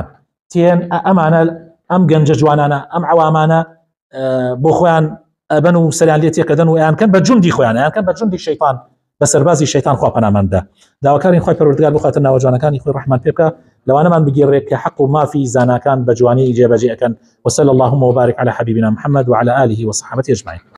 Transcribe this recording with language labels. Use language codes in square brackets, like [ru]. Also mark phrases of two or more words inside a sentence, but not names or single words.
[ckb] تێن ئەمانە ئەم گەنجە جوانانە ئەم عوامانە بۆ خۆیان ئەبن و سەریان لێ تێکەدەن و ئەیانکەن بە جوندی خۆیان، ئەیانکەن بە جوندی شەیطان، بە سەربازی شەیطان خوا پەناماندا. داواکارین خۆی پەروەردگار بخاتە ناوە جوانەکانی خۆی ڕەحمان پێ بکە، لەوانەمان بگیڕێت کە حەق و مافی زاناکان بە جوانی جێبەجێ ئەکەن. [ar] وصلى اللهم وبارك على حبيبنا محمد وعلى آله وصحبه أجمعين.